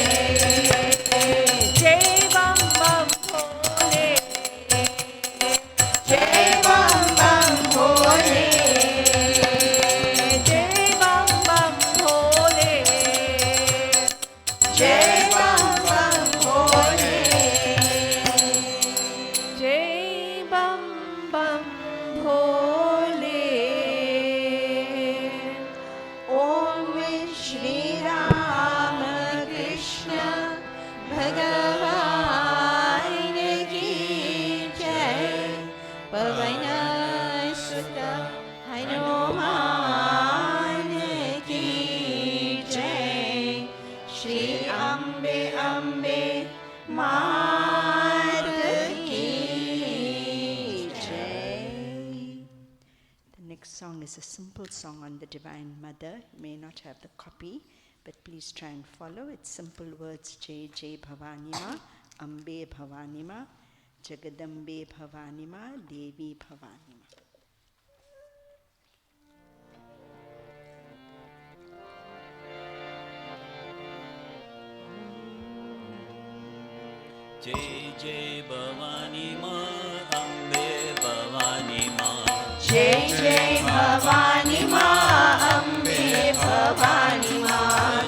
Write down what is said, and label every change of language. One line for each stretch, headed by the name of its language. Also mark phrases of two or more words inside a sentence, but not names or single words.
Hindi: जय बम बम भोले जय बम बम भोले जय बम बम भोले जय बम बम भोले जय बम बम भोले ओम श्री राम कृष्ण भगवान की जय पवन सुत हनुमान की जय श्री अम्बे अम्बे मात की जय.
English: The next song is a simple song on the Divine Mother. You may not have the copy, but please try and follow. It's simple words:
Hindi: जय जय भवानी माँ, अम्बे भवानी माँ, जगदम्बे भवानी माँ, देवी भवानी माँ. जय जय भवानी माँ अम्बे भवानी माँ जय जय भवानी माँ अम्बे भवानी माँ